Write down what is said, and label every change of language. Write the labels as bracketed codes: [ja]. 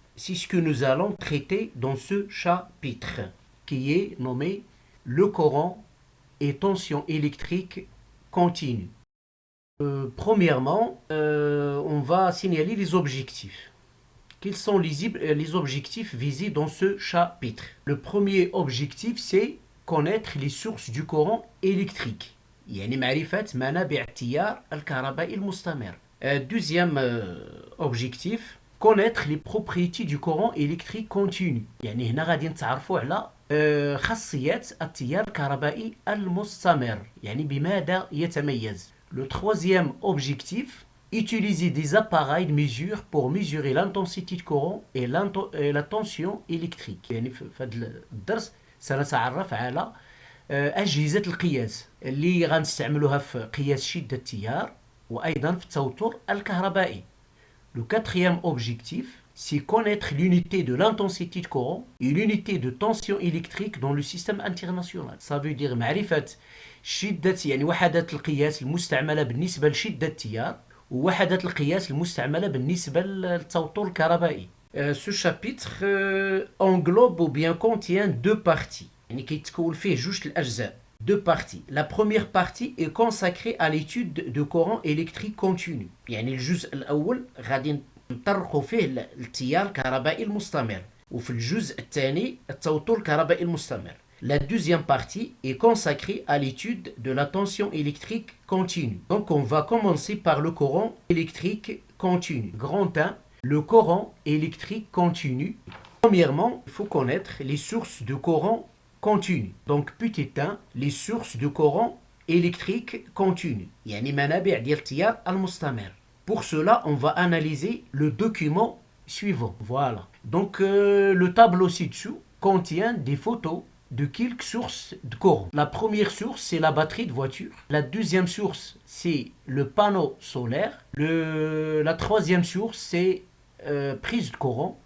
[fr] C'est ce que nous allons traiter dans ce chapitre qui est nommé le courant et tension électrique continue. Premièrement, on va signaler les objectifs. Quels sont les objectifs visés dans ce chapitre? Le premier objectif, c'est connaître les sources du courant électrique. [ar] يعني معرفة منابع التيار الكهربائي المستمر. [fr] Deuxième objectif, connaître les propriétés du courant électrique continu. [ar] يعني هنا غادي نتعرفوا على خاصيات التيار الكهربائي المستمر. يعني بماذا يتميز. [fr] Le troisième objectif, utiliser des appareils de mesure pour mesurer l'intensité de courant et la tension électrique. [ar] يعني في هذا الدرس سنتعرف على أجهزة القياس اللي غنستعملوها في قياس شدة التيار وأيضا في التوتر الكهربائي. [fr] Le quatrième objectif, c'est connaître l'unité de l'intensité de courant et l'unité de tension électrique dans le système international. Ça veut dire [ar] معرفة شدة يعني وحدات القياس المستعملة بالنسبة لشدة التيار ووحدات القياس المستعملة بالنسبة للتوتر الكهربائي. [fr] Ce chapitre englobe ou bien contient deux parties. [ar] يعني كيتكون فيه جوج الأجزاء. [fr] Deux parties. La première partie est consacrée à l'étude de courant électrique continu. [ar] يعني الجزء الأول غادي نطرقوا فيه التيار الكهربائي المستمر. وفي الجزء الثاني التوتر الكهربائي المستمر. [fr] La deuxième partie est consacrée à l'étude de la tension électrique continue. Donc on va commencer par le courant électrique continu. Grand 1, le courant électrique continu. Premièrement, il faut connaître les sources de courant continu. Donc petit 1, les sources de courant électrique continu. [ar] يعني منابع ديال التيار المستمر. [fr] Pour cela, on va analyser le document suivant. Voilà. Donc le tableau ci-dessous contient des photos de quelques sources de courant. La première source, c'est la batterie de voiture. La deuxième source, c'est le panneau solaire. La troisième source, c'est prise de courant.